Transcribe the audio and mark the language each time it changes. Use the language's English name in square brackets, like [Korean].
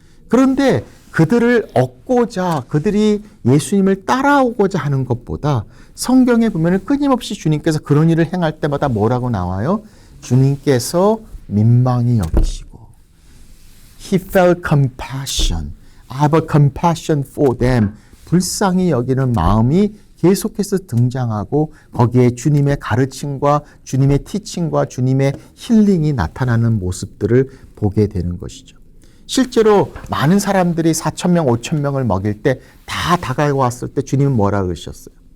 [Korean] 그런데 그들을 얻고자 그들이 예수님을 따라오고자 하는 것보다 성경에 보면 끊임없이 주님께서 그런 일을 행할 때마다 뭐라고 나와요? 주님께서 민망히 여기시고 [English] He felt compassion. I have a compassion for them. [Korean] 불쌍히 여기는 마음이 계속해서 등장하고 거기에 주님의 가르침과 주님의 티칭과 주님의 힐링이 나타나는 모습들을 보게 되는 것이죠. 실제로 많은 사람들이 4,000명, 5,000명을 먹일 때 다 다가왔을 때 주님은 뭐라 그러셨어요?